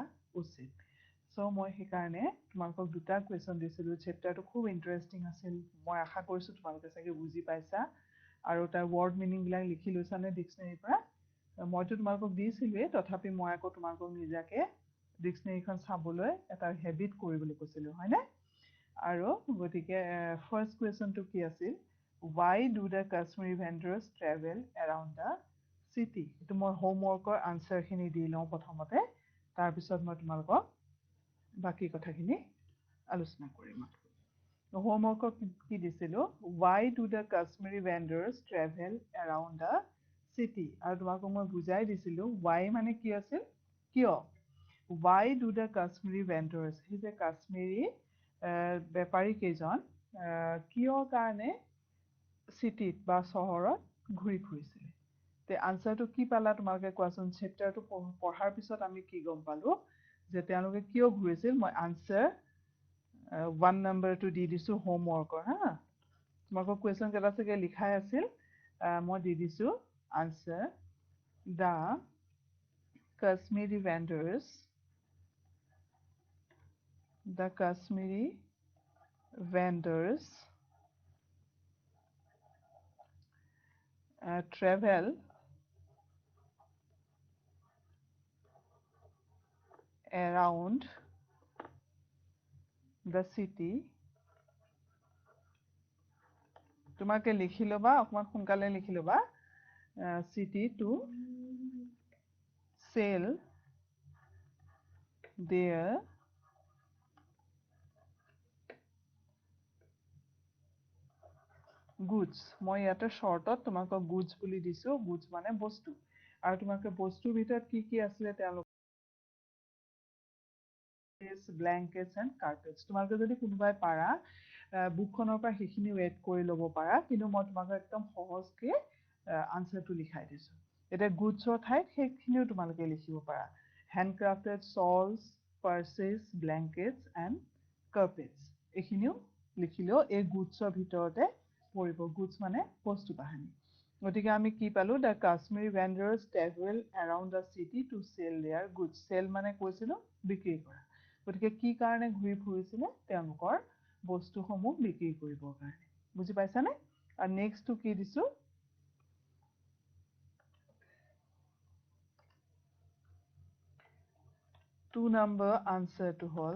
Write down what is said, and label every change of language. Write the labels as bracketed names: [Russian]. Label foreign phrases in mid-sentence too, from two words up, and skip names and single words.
[Assamese] উচিত সো মই সেইকাৰণে তোমালোকক দুটা কুৱেশ্যন দিছিলোঁ চেপ্টাৰটো খুব ইন্টাৰেষ্টিং আছিল মই আশা কৰিছোঁ তোমালোকে চাগে বুজি পাইছা আৰু তাৰ [English] word meaningবিলাক [Assamese] লিখি লৈছানে ডিক্সনেৰীৰ পৰা মইতো তোমালোকক দিছিলোঁৱেই তথাপি মই আকৌ তোমালোকক নিজাকে ডিক্সনেৰীখন চাবলৈ এটা হেবিট কৰিবলৈ কৈছিলোঁ হয়নে আৰু গতিকে [English] first questionটো [Assamese] কি আছিল [English] why do the Kashmiri vendors travel around the city [Assamese] এইটো মই [English] homeworkৰ answerখিনি [Assamese] দি লওঁ প্ৰথমতে তাৰপিছত মই তোমালোকক বাকি কথাখিনি আলোচনা কৰিম হোমৱৰ্কক কি দিছিলোঁ [English] why do the Kashmiri vendors travel around the city [Assamese] আৰু তোমালোকক মই বুজাই দিছিলোঁ why মানে কি আছিল কিয় [English] why do the Kashmiri vendors [Assamese] সেই যে কাশ্মীৰী বেপাৰী কেইজন কিয় কাৰণে চিটিত বা চহৰত ঘূৰি ফুৰিছিলে তে আনসাৰটো কি পালা তোমালোকে কোৱাচোন চেপ্টাৰটো পঢ়াৰ পিছত আমি কি গম পালো যে তেওঁলোকে কিয় ঘূৰিছিল মই আনসাৰ 1 নম্বৰটো দি দিছো হোমৱৰ্কৰ হা তোমালোকৰ কুৱেশ্যন কেইটা চাগে লিখাই আছিল মই দি দিছো [English] answer the Kashmiri vendors travel around the city [Assamese] তোমাকে লিখি লবা অকমান সোনকালে লিখি লবা [English] city to sell their goods [Assamese] মই ইয়াতে শৰ্টত তোমাক goods বুলি দিছো goods মানে বস্তু আৰু তোমাক বস্তুৰ ভিতৰত কি আছে তেওঁলোক [English] blankets and carpets [Assamese] তোমালোকে যদি কোনোবাই পাৰা বুকখনৰ পৰা সেইখিনি এড কৰি ল'ব পাৰা কিন্তু মই তোমাক একদম সহজকে আনসাৰটো লিখাই দিছো এটা গুডছৰ ঠাইত সেইখিনিও তোমালোকে লিখিব পাৰা [English] handcrafted shawls purses blankets and carpets [Assamese] এইখিনিও লিখিলেও এই গুডছৰ ভিতৰতে পৰিব গুডছ মানে বস্তু বাহানি গতিকে আমি কি পালো [English] the Kashmiri vendors travel around the city to sell their goods [Assamese] sell মানে কৈছিলো বিক্ৰী কৰা গতিকে কি কাৰণে ঘূৰি ফুৰিছিলে তেওঁলোকৰ বস্তুসমূহ বিক্ৰী কৰিবৰ কাৰণে বুজি পাইছানে আৰু নেক্সটটো কি দিছো 2 [English] number answer [Assamese] to hall